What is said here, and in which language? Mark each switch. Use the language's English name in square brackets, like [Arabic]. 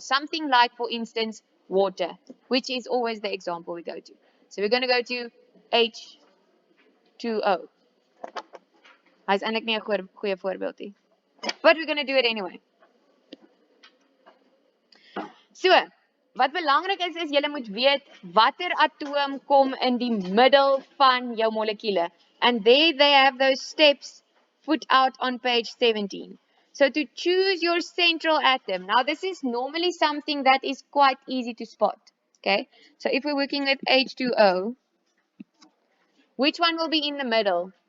[English] Something like, for instance, water, which is always the example we go to. So we're going to go to H2O. [Afrikaans] Hy's eintlik nie 'n goeie voorbeeld nie. [English] But we're going to do it anyway. [Afrikaans] So, wat belangrik is jy moet weet watter atoom kom in die middel van jou molekule. [English] And there they have those steps put out on page 17. So to choose your central atom. Now this is normally something that is quite easy to spot. Okay? So if we're working with H2O, which one will be in the middle?